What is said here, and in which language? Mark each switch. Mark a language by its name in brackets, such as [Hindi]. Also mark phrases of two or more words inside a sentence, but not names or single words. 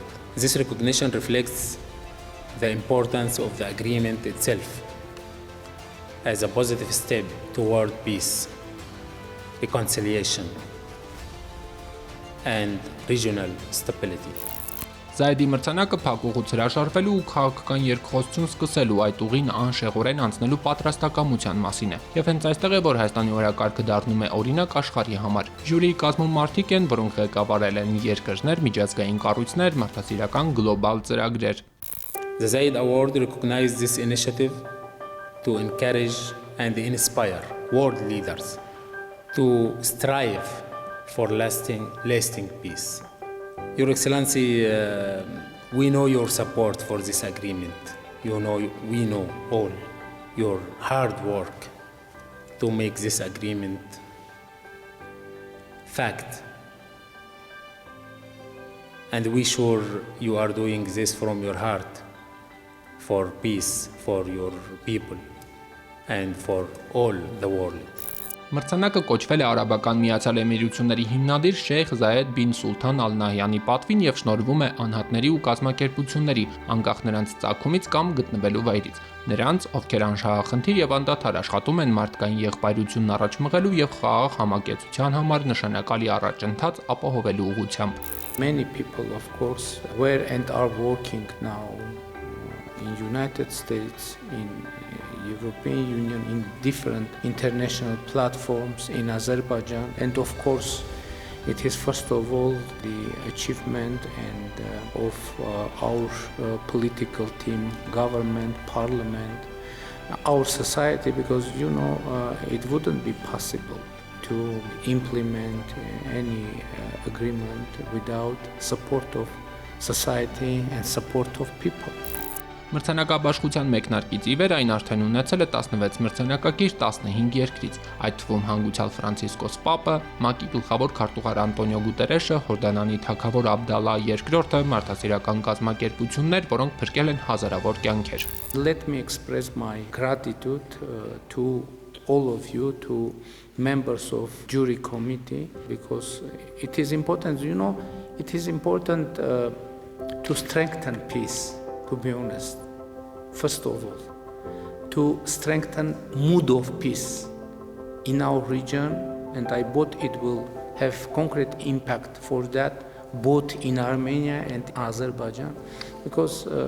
[English] This recognition reflects the importance of the agreement itself as a positive step toward peace, reconciliation, and regional stability. [Armenian] Զայդի մրցանակը փակուղուց հրաշարվելու ու քաղաքական երկխոսություն սկսելու այդ ուղին անշեղորեն անցնելու պատրաստակամության մասին է։ Եվ հենց այստեղ է, որ Հայաստանի օրակարգը դառնում է օրինակ աշխարհի համար։ Ժյուրիի կազմում մարդիկ են, որոնք ղեկավարել են երկրներ, միջազգային կառույցներ, մարդասիրական գլոբալ ծրագրեր։ [English] The Zaid Award recognizes this initiative to encourage and inspire world leaders to strive for lasting peace. Your Excellency, we know your support for this agreement. We know all your hard work to make this agreement fact. And we sure you are doing this from your heart for peace, for your people, and for all the world. [Armenian] Մրցանակը կոչվել է Արաբական Միացյալ Էմիրությունների հիմնադիր Շեյխ Զայեդ բին Սուլթան Ալ Նահյանի պատվին եւ շնորհվում է անհատների ու կազմակերպությունների, անկախ նրանց ծագումից կամ գտնվելու վայրից, նրանց, ովքեր անշահախնդիր եւ անդադար աշխատում են մարդկային եղբայրությունն առաջ մղելու եւ խաղաղ համակեցության համար նշանակալի առաջընթաց ապահովելու ուղղությամբ. [English] Many people, of course, were and are working now in United States, in European Union, in different international platforms in Azerbaijan, and of course it is first of all the achievement of our political team, government, parliament, our society, because it wouldn't be possible to implement any agreement without support of society and support of people. [Armenian] Մրցանակաբաշխության մեկնարկից ի վեր այն արդեն ունեցել է 16 մրցանակակիր 15 երկրից, այդ թվում հանգուցյալ Ֆրանցիսկոս Պապը, ՄԱԿ-ի գլխավոր քարտուղար Անտոնիո Գուտերեշը, Հորդանանի թագավոր Աբդալլա II-ը, մարդասիրական կազմակերպություններ, որոնք փրկել են հազարավոր կյանքեր։ [English] Let me express my gratitude to all of you, to members of jury committee, because it is important, it is important to strengthen peace. To be honest, first of all, to strengthen mood of peace in our region, and I believe it will have concrete impact for that both in Armenia and Azerbaijan, because